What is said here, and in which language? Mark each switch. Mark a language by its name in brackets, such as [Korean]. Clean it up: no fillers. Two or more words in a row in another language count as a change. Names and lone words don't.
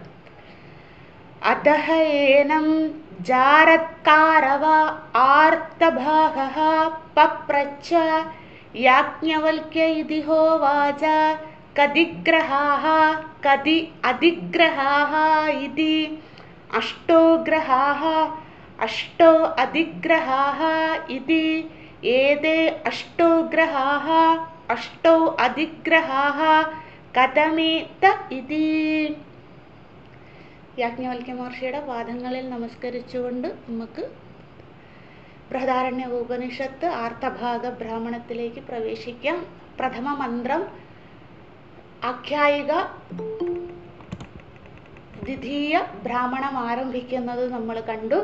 [Sanskrit] अतः एनं जारत्कारव आर्तभागः पप्रच्छ याज्ञवल्क्य इति होवाच कदिग्रहाः कदि अधिग्रहाः इति अष्टो ग्रहाः अष्टो अधिग्रहाः इति एते अष्टो ग्रहाः अष्टो अधिग्रहाः कथमेत इति। [Malayalam] യാജ്ഞവൽക്യ മഹർഷിയുടെ പാദങ്ങളിൽ നമസ്കരിച്ചുകൊണ്ട് നമുക്ക് ബൃഹദാരണ്യ ഉപനിഷത്ത് ആർത്തഭാഗ ബ്രാഹ്മണത്തിലേക്ക് പ്രവേശിക്കാം. പ്രഥമ മന്ത്രം ആഖ്യായിക ദ്വിതീയ ബ്രാഹ്മണം ആരംഭിക്കുന്നത് നമ്മൾ കണ്ടു.